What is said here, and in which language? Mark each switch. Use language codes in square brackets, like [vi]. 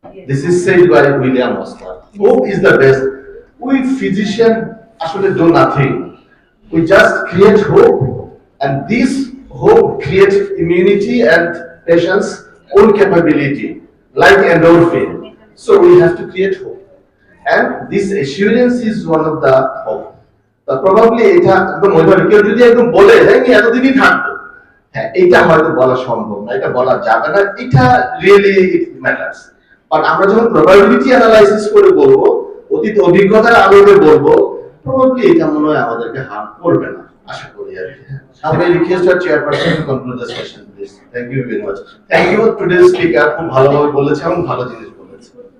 [en] This is said by William Osler. Hope is the best. We physician actually do nothing. We just create hope, and this hope creates immunity and patience own capability, like endorphin. So we have to create hope. And this assurance is one of the hope. [bn] Probably এটা একদম ওইভাবে কেউ যদি একদম বলে যে আমি এতদিনই থাকবো, হ্যাঁ এটা হয়তো বলা সম্ভব না, এটা বলা যাবে না, এটা রিয়েলি ইট ম্যাটার্স। বাট আমরা যখন প্রবাবিলিটি অ্যানালাইসিস করে বলবো, অতীত অভিজ্ঞতার আলোকে বলবো, প্রবাবলি এটা মনে হয় আমাদেরকে হার্ম করবে না, আশা করি আর কি। [en] Now I request our chairperson to conclude the session, please. Thank you very much. Thank you today's speaker, [bn] খুব ভালোভাবে বলেছে এবং ভালো জিনিস বলেছে।